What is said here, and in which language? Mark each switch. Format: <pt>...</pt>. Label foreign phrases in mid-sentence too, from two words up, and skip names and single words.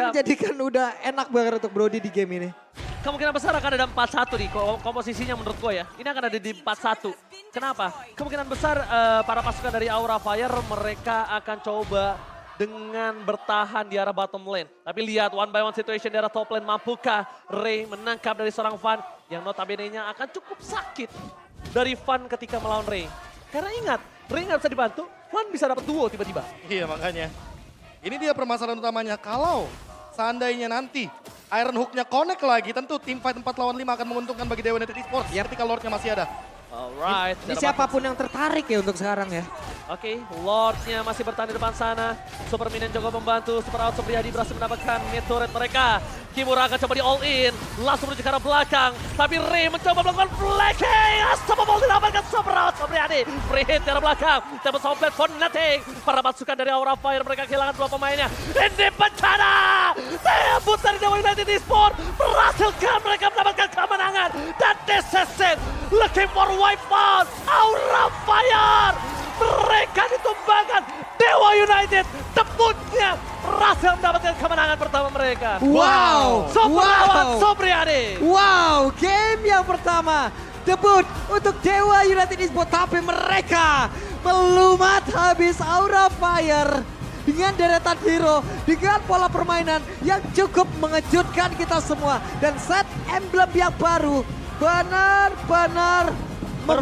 <id>menjadikan udah enak banget untuk Brody di game ini. kemungkinan besar akan ada 4-1 nih komposisinya menurut gue ya. Ini akan ada di 4-1. Kenapa? Kemungkinan besar para pasukan dari Aura Fire mereka akan coba dengan bertahan di arah</id> <en>bottom lane.</en> <id>Tapi lihat</id> <en>one by one situation</en> <id>di arah</id> <en>top lane.</en> <id>Mampukah Ray menangkap dari seorang Fan yang notabene-nya akan cukup sakit dari Fan ketika melawan Ray. Karena ingat, Ray nggak bisa dibantu, Fan bisa dapat duo tiba-tiba. Iya makanya. Ini dia permasalahan utamanya. Kalau seandainya nanti Iron Hook-nya connect lagi, tentu tim fight 4 lawan 5 akan menguntungkan bagi Dewa United Esports ketika Lord-nya masih ada. Alright. Ini siapapun yang tertarik ya untuk sekarang ya. Oke, Lord-nya masih bertahan di depan sana. Super Minion juga membantu. Super Out Supriyadi berhasil mendapatkan mid-turret mereka. Kimura akan coba di</id> <en>all in.</en> <id>Langsung menuju ke arah belakang. Tapi Ray mencoba melakukan flanking. Unstoppable didapatkan Super Out Supriyadi.</id> <en>Free hit</en> <id>di arah belakang.</id> <en>Table Soundblade for nothing.</en> <id>Para pasukan dari Aura Fire mereka kehilangan dua pemainnya. Ini bencana. Debut dari Dewa United Esports. Berhasilkan mereka mendapatkan kemenangan.</id> <en>Dan this is it. Looking for wipeout. Aura Fire.</en> <id>Mereka ditumbangkan. Dewa United debutnya berhasil mendapatkan kemenangan pertama mereka. Wow. Super lawan Wow. Supriyadi. Wow, game yang pertama debut untuk Dewa United Esports, tapi mereka melumat habis Aura Fire dengan deretan hero, dengan pola permainan yang cukup mengejutkan kita semua, dan set emblem yang baru benar-benar membantu.</id>